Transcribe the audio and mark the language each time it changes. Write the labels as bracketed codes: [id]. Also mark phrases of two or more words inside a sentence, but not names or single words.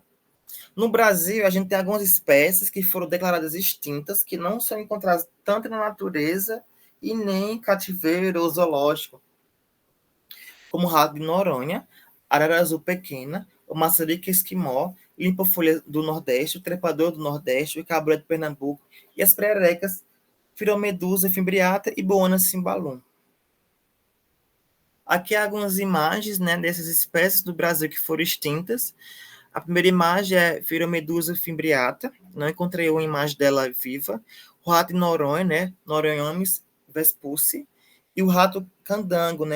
[pt] No Brasil, a gente tem algumas espécies que foram declaradas extintas, que não são encontradas tanto na natureza e nem em cativeiro ou zoológico, como o rato de Noronha, arara azul pequena, o maçarico esquimó, limpa-folha do Nordeste, o trepador do Nordeste, o cabré de Pernambuco e as pererecas, filomedusa fimbriata e boana cimbalum. Aqui há algumas imagens, né, dessas espécies do Brasil que foram extintas. A primeira imagem é Phyromedusa fimbriata, não encontrei uma imagem dela viva. O rato de Noronha, né? Noronhamis vespulci, e o rato candango, né?